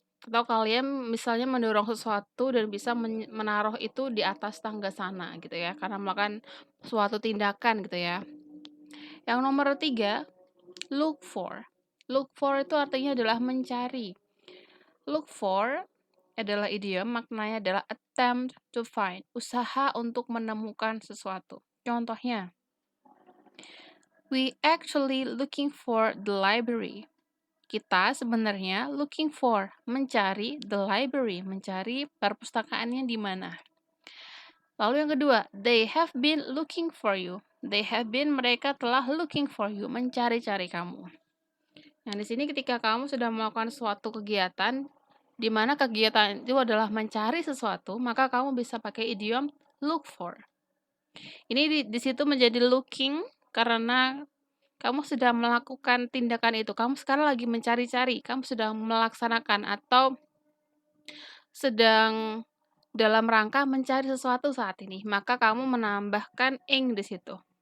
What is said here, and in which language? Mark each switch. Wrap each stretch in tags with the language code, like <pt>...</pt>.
<id>Atau kalian misalnya mendorong sesuatu dan bisa menaruh itu di atas tangga sana gitu ya, karena melakukan suatu tindakan gitu ya. Yang nomor 3, look for. Look for itu artinya adalah mencari. Look for adalah idiom, maknanya adalah</id> <en>attempt to find,</en> <id>usaha untuk menemukan sesuatu. Contohnya,</id> <en>we actually looking for the library.</en> <id>Kita sebenarnya looking for, mencari</id> <en>the library,</en> <id>mencari perpustakaannya di mana. Lalu yang kedua,</id> <en>they have been looking for you. They have been,</en> <id>mereka telah</id> <en>looking for you,</en> <id>mencari-cari kamu. Nah, di sini ketika kamu sudah melakukan suatu kegiatan, di mana kegiatan itu adalah mencari sesuatu, maka kamu bisa pakai idiom look for. Ini di situ menjadi looking karena kamu sudah melakukan tindakan itu, kamu sekarang lagi mencari-cari, kamu sedang melaksanakan atau sedang dalam rangka mencari sesuatu saat ini, maka kamu menambahkan ing di situ.</id>